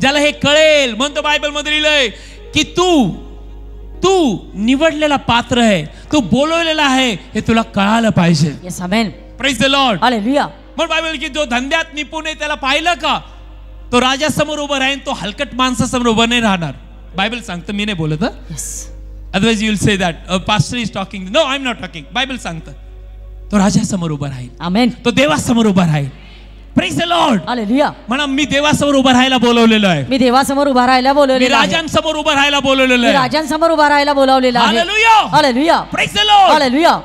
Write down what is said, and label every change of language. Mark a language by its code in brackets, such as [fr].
[mr] ज्याला हे कळेल म्हणतो बायबल मध्ये लिहिलंय की तू निवडलेला पात्र आहे. तू बोलवलेला आहे हे तुला कळायला पाहिजे. [en] Yes, amen. Praise the Lord. Hallelujah. [mr] मग बायबल की जो धंद्यात निपुण आहे त्याला पाहिलं का तो राजासमोर उभा राहील. तो हलकट माणसासमोर उभा नाही राहणार. बायबल सांगतं, मी नाही बोलत. [en] Yes. Otherwise you will say that pastor is talking. No, I am not talking. [mr] Bible सांगतं तो राजासमोर उभा राहील. [en] Amen. [mr] तो देवासमोर उभा राहील. [en] Praise the Lord. Hallelujah. [mr] म्हणा मी देवासमोर उभा राहायला बोलवलेलो आहे. मी देवासमोर उभा राहायला मी बोलवलेला आहे. राजांसमोर उभा राहायला बोलवलेलो मी आहे. राजांसमोर उभा राहायला बोलावलेला आहे. [en] Hallelujah. Hallelujah. Praise the Lord. Hallelujah.